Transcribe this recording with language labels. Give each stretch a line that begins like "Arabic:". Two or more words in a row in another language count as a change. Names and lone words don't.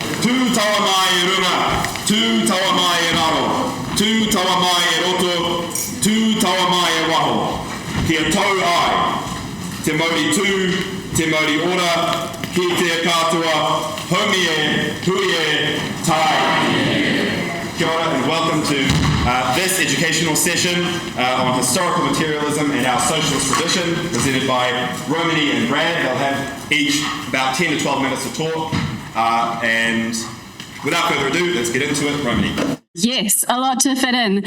Māori: Tū tawa mai e runga, tū tawa mai e raro, tū tawa mai e roto, tū tawa mai e waho. Kia tau ai, te mauri tū, te mauri ora, ki te katoa, haumi e, hui e, tai. Kia ora
English: and welcome to this educational session on historical materialism and our socialist tradition, presented by Romany and Brad. They'll have each about 10 to 12 minutes to talk. And without further ado, let's get into it. Romany. Yes, a lot to fit in.